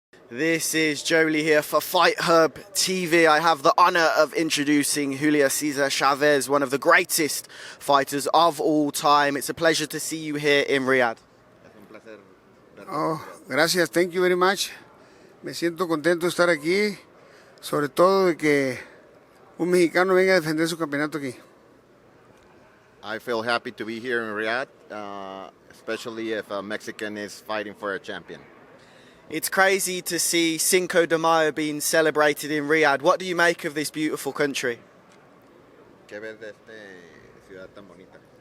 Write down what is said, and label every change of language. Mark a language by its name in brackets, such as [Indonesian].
[English] This is Jolie here for Fight Hub TV. I have the honor of introducing Julio Cesar Chavez, one of the greatest fighters of all time. It's a pleasure to see you here in Riyadh. [Spanish] Oh, gracias. [English] Thank you very much. [Spanish] Me siento contento de estar aquí, sobre todo de que un mexicano venga a defender su campeonato aquí. [English] I feel happy to be here in Riyadh, especially if a Mexican is fighting for a champion. It's crazy to see Cinco de Mayo being celebrated in Riyadh. What do you make of this beautiful country? [Spanish] ¿Qué ves de esta ciudad tan bonita?